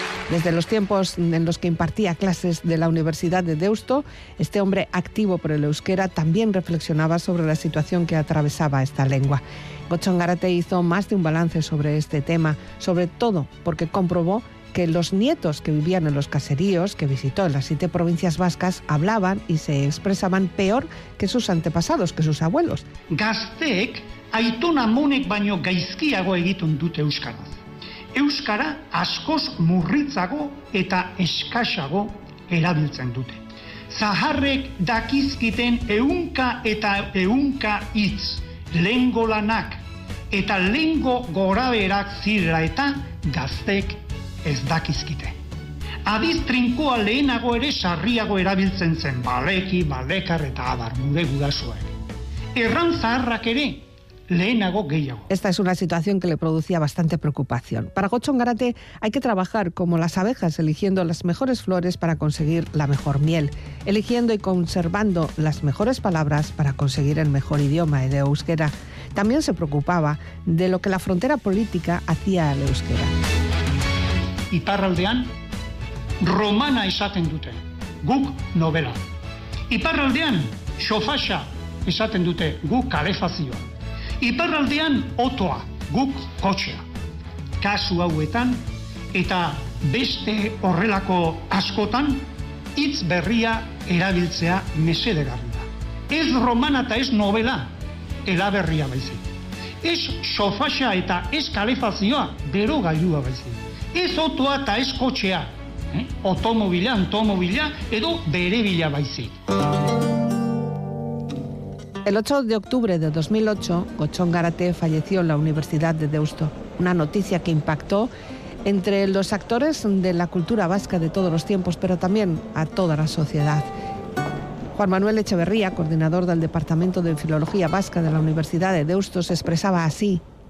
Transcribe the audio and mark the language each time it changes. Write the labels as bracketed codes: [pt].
[es] Desde los tiempos en los que impartía clases de la Universidad de Deusto, este hombre activo por el euskera también reflexionaba sobre la situación que atravesaba esta lengua. Gotzon Garate hizo más de un balance sobre este tema, sobre todo porque comprobó que los nietos que vivían en los caseríos que visitó en las 7 provincias vascas hablaban y se expresaban peor que sus antepasados, que sus abuelos. [eu] Gazteek aitun amonek baino gaizkiago egiten dute euskaraz. Euskara askoz murritzago eta eskasago erabiltzen dute. Zaharrek dakizkiten ehunka eta ehunka hitz, lengo lanak eta lengo goraberak zirela eta gazteek ez dakizkite. Adiz trinkoa lehenago ere sarriago erabiltzen zen, baleki, balekar eta abar, gure gurasoek. Erran zaharrak ere lehenago gehiago. [es] Esta es una situación que le producía bastante preocupación. Para Gotzon Garate hay que trabajar como las abejas, eligiendo las mejores flores para conseguir la mejor miel, eligiendo y conservando las mejores palabras para conseguir el mejor idioma, el euskera. También se preocupaba de lo que la frontera política hacía al euskera. [eu] Iparraldean, romana esaten dute, guk novela. Iparraldean, sofasa esaten dute, guk kalefazioa. Iparraldean, otoa, guk kotxea. Kasu hauetan, eta beste horrelako askotan, hitz berria erabiltzea mesedegarria. Ez romana eta ez novela, elaberria baizik. Ez sofasa eta ez kalefazioa, bero gailua baizik. Ez otoa eta ez kotxea, otomobila, antomobila, edo berebila baizik. [es] El 8 de octubre de 2008, Gotzon Garate falleció en la Universidad de Deusto. Una noticia que impactó entre los actores de la cultura vasca de todos los tiempos, pero también a toda la sociedad. Juan Manuel Echeverría, coordinador del Departamento de Filología Vasca de la Universidad de Deusto, se expresaba así.